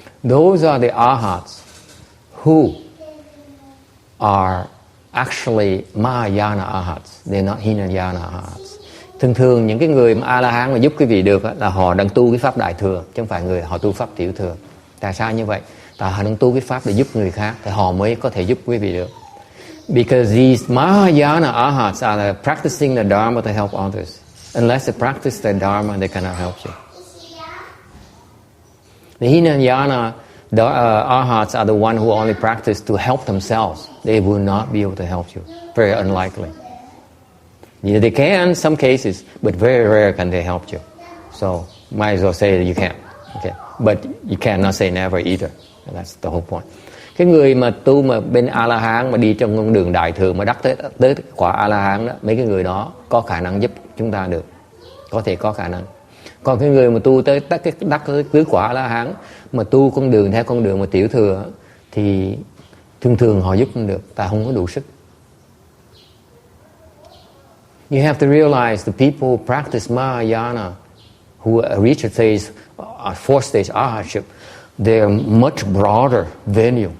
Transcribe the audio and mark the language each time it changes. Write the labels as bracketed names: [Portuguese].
[English] Those are the arhats who are actually Mahayana arhats. They're not Hinayana arhats. [Vietnamese] Thường những cái người mà A-la-hán mà giúp quý vị được là họ đang tu cái pháp đại thừa, chứ không phải người họ tu pháp tiểu thừa. Tại sao như vậy? Tại họ đang tu cái pháp để giúp người khác thì họ mới có thể giúp quý vị được. [English] Because these Mahayana arhats are practicing the Dharma to help others. Unless they practice the Dharma, they cannot help you. The Hinayana arhats are the one who only practice to help themselves. They will not be able to help you. Very unlikely. Yeah, they can in some cases, but very rare can they help you. So might as well say that you can't. Okay, but you cannot say never either. That's the whole point. [Vietnamese] Cái người mà tu mà bên A-la-hán mà đi trong con đường đại thừa mà đắc tới quả A-la-hán đó, mấy cái người đó có khả năng giúp chúng ta được, có thể có khả năng. Còn cái người mà tu tới đắc tới quả A-la-hán mà tu con đường theo con đường mà tiểu thừa thì thường họ giúp không được, ta không có đủ sức. [English] You have to realize the people who practice Mahayana, who reach a stage, fourth stage arhatship, they're much broader venue.